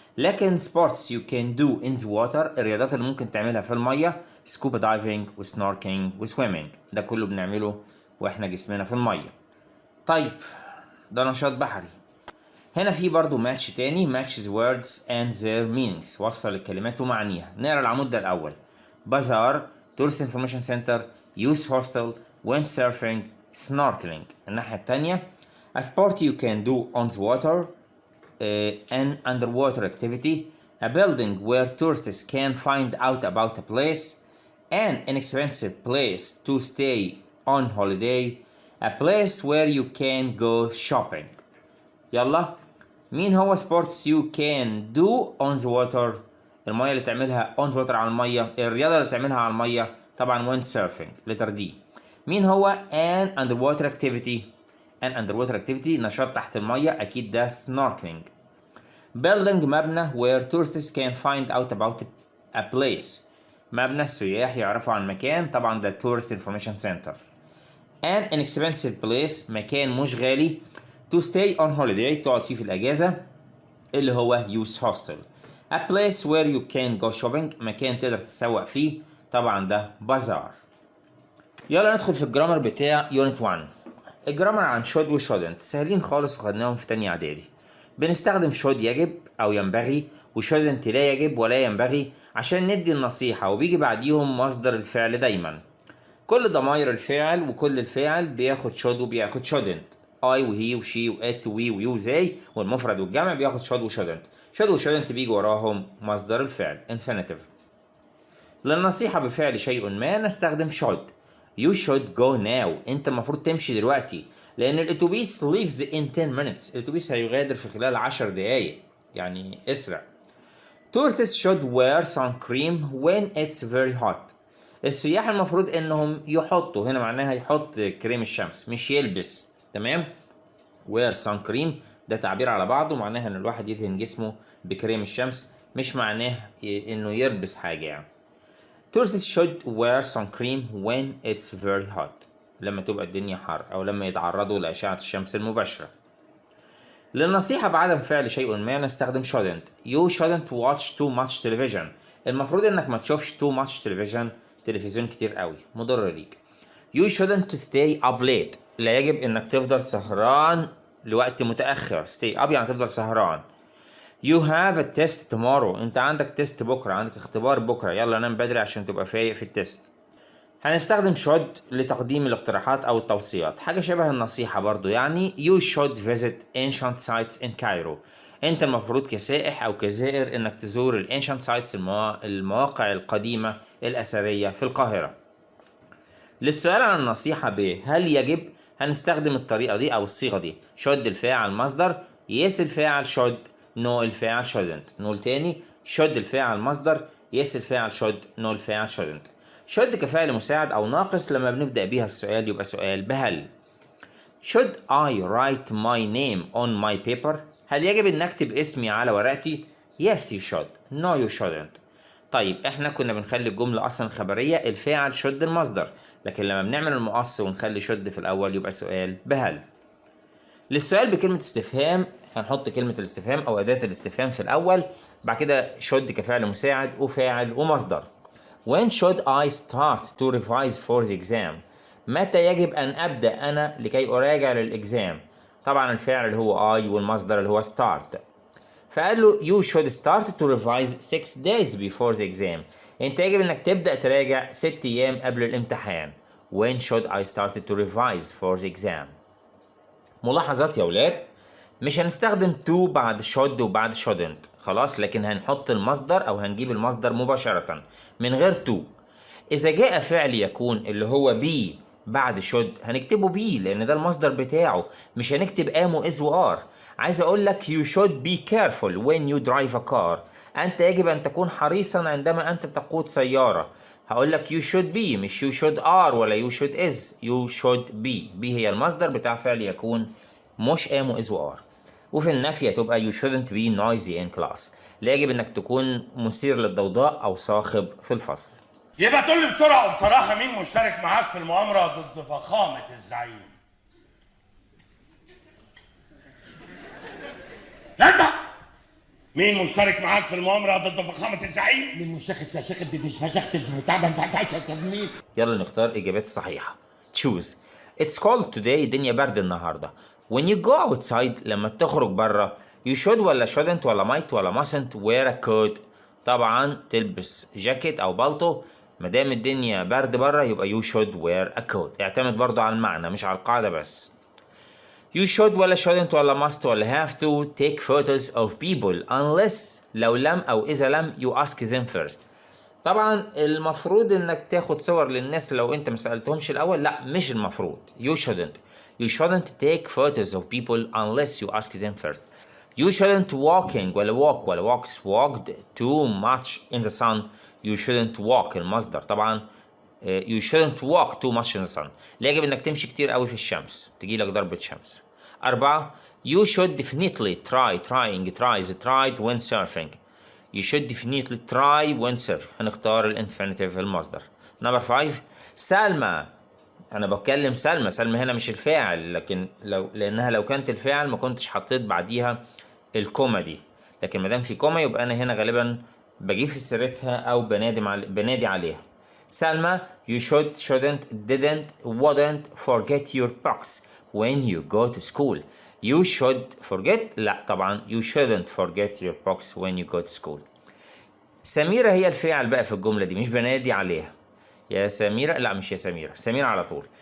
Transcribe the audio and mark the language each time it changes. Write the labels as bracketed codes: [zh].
[ar] لكن سبورتس يو كان دو ان ذا ووتر، الرياضات اللي ممكن تعملها في المية سكوبا دايفنج وسنوركينج وسويمنج، ده كله بنعمله واحنا جسمنا في المية. طيب ده نشاط بحري. هنا في برضو ماتش تاني [en] match the words and their meanings، [ar] وصل الكلمات ومعانيها. نقرا العمود ده الأول: بازار، [en] tourist information center، [ar] youth hostel، windsurfing، snorkeling. [en] الناحية التانية a sport you can do on the water, an underwater activity, a building where tourists can find out about a place, an inexpensive place to stay on holiday, a place where you can go shopping. [ar] يلا، مين هو سبورتس يو كان دو اون ذا ووتر؟ الميه اللي تعملها اون ذا ووتر على الميه، الرياضه اللي تعملها على الميه طبعا ويند سيرفنج لتر دي. مين هو ان اندر ووتر اكتيفيتي؟ ان اندر ووتر اكتيفيتي نشاط تحت الميه، اكيد ده سنوركلينج. [en] building [ar] مبنى [en] where tourists can find out about a place، [ar] مبنى السياح يعرفوا عن مكان، طبعا ده [en] tourist information center. an inexpensive place [ar] مكان مش غالي [en] to stay on holiday [ar] تقعد فيه في الأجازة، اللي هو [en] youth hostel. a place where you can go shopping [ar] مكان تقدر تتسوق فيه، طبعا ده [en] بازار. [ar] يلا ندخل في الجرامر بتاع يونت 1. الجرامر عن should و shouldn't سهلين خالص وخدناهم في تانية إعدادي. بنستخدم should يجب أو ينبغي، و shouldn't لا يجب ولا ينبغي عشان ندي النصيحة، وبيجي بعديهم مصدر الفعل دايما. كل ضماير الفعل وكل الفعل بياخد should وبياخد shouldn't. I وهي وشي وات وي ويو زي، والمفرد والجمع بياخد should و shouldn't بيجي وراهم مصدر الفعل infinitive. للنصيحة بفعل شيء ما نستخدم should. [en] You should go now، [ar] انت المفروض تمشي دلوقتي، لان الاتوبيس [en] leaves in 10 minutes، [ar] الاتوبيس هيغادر في خلال 10 دقايق، يعني اسرع. [en] Tourists should wear sun cream when it's very hot، [ar] السياح المفروض انهم يحطوا، هنا معناها يحط كريم الشمس مش يلبس، تمام. [en] wear sun cream [ar] ده تعبير على بعضه، معناها ان الواحد يدهن جسمه بكريم الشمس، مش معناه انه يلبس حاجة يعني. [en] tourists should wear sun cream when it's very hot، [ar] لما تبقى الدنيا حر او لما يتعرضوا لأشعة الشمس المباشرة. للنصيحة بعدم فعل شيء ما نستخدم shouldn't. [en] You shouldn't watch too much television. [ar] المفروض انك ما تشوفش [en] too much television، [ar] تلفزيون كتير قوي مضر ليك. [en] You shouldn't stay up late. [ar] لا يجب انك تفضل سهران لوقت متأخر. stay up يعني تفضل سهران. [en] You have a test tomorrow. [ar] انت عندك تيست بكرة، عندك اختبار بكرة، يلا نام بدري عشان تبقى فايق في التست. هنستخدم should لتقديم الاقتراحات أو التوصيات، حاجة شبه النصيحة برضو، يعني [en] you should visit ancient sites in Cairo. [ar] أنت المفروض كسائح أو كزائر إنك تزور ال ancient sites، المواقع القديمة الأثرية في القاهرة. للسؤال عن النصيحة ب هل يجب، هنستخدم الطريقة دي أو الصيغة دي. should الفاعل مصدر، yes الفاعل should، no الفاعل shouldn't. نقول تاني، should الفاعل مصدر، yes الفاعل should، no الفاعل shouldn't. should كفعل مساعد أو ناقص لما بنبدأ بيها السؤال يبقى سؤال بهل. [en] should I write my name on my paper؟ [ar] هل يجب أن أكتب اسمي على ورقتي؟ [en] yes you should، no you shouldn't. [ar] طيب احنا كنا بنخلي الجملة أصلا خبرية، الفاعل should المصدر، لكن لما بنعمل المقص ونخلي should في الأول يبقى سؤال بهل. للسؤال بكلمة استفهام هنحط كلمة الاستفهام أو أداة الاستفهام في الأول، بعد كده should كفعل مساعد وفاعل ومصدر. [en] When should I start to revise for the exam؟ [ar] متى يجب أن أبدأ أنا لكي أراجع للإكزام؟ طبعا الفاعل اللي هو I والمصدر اللي هو start. [en] فقال له you should start to revise 6 days before the exam. [ar] أنت يجب أنك تبدأ تراجع 6 أيام قبل الامتحان. [en] When should I start to revise for the exam؟ [ar] ملاحظات يا ولاد، مش هنستخدم to بعد should وبعد shouldn't خلاص، لكن هنحط المصدر أو هنجيب المصدر مباشرة من غير to. إذا جاء فعل يكون اللي هو be بعد should هنكتبه be لأن ده المصدر بتاعه، مش هنكتب am و is و are. [en] عايز أقول لك you should be careful when you drive a car. [ar] أنت يجب أن تكون حريصا عندما أنت تقود سيارة. هقول لك [en] you should be [ar] مش [en] you should are [ar] ولا [en] you should is، you should be. [ar] be هي المصدر بتاع فعل يكون، مش am و is و are. [en] وفي النفي تبقى you shouldn't be noisy in class. [ar] لا يجب انك تكون مثير للضوضاء او صاخب في الفصل. يبقى تقول لي بسرعه وبصراحه مين مشترك معاك في المؤامره ضد فخامه الزعيم؟ انت مين مشترك معاك في المؤامره ضد فخامه الزعيم؟ مين مشخص فشخت فشخت البتاع ده انت مين؟ يلا نختار اجابات صحيحه. [en] choose. it's cold today. [ar] الدنيا برد النهارده. [en] when you go outside [ar] لما تخرج بره [en] you should ولا shouldn't ولا might ولا mustn't wear a coat. [ar] طبعا تلبس جاكيت او بالطو. مادام الدنيا برد بره يبقى [en] you should wear a coat. [ar] اعتمد برضو على المعنى مش على القاعده بس. [en] you should ولا shouldn't ولا must ولا have to take photos of people unless [ar] لو لم أو إذا لم [en] you ask them first. [ar] طبعا المفروض إنك تاخد صور للناس لو أنت مسألتهمش الأول، لا مش المفروض. [en] you shouldn't take photos of people unless you ask them first. you shouldn't walking ولا walk ولا walked too much in the sun. you shouldn't walk [ar] المصدر طبعا. [en] you shouldn't walk too much in the sun. [ar] لا يجب انك تمشي كتير قوي في الشمس تجيلك ضربة شمس. 4. [en] you should definitely tried when surfing. you should definitely try when surfing. [ar] هنختار الانفينيتيف المصدر. [en] number 5. سلمى. [ar] انا بتكلم سلمى هنا مش الفاعل، لكن لانها لو كانت الفاعل ما كنتش حطيت بعديها الكوما دي، لكن ما دام في كوما يبقى انا هنا غالبا بجيب في سيرتها او بنادي عليها. [en] سلمى you shouldn't didn't wouldn't forget your books when you go to school. you should forget [ar] لا طبعا [en] you shouldn't forget your books when you go to school. [ar] سميرة هي الفاعل بقى في الجملة دي، مش بنادي عليها. يا سميرة، لا مش يا سميرة على طول.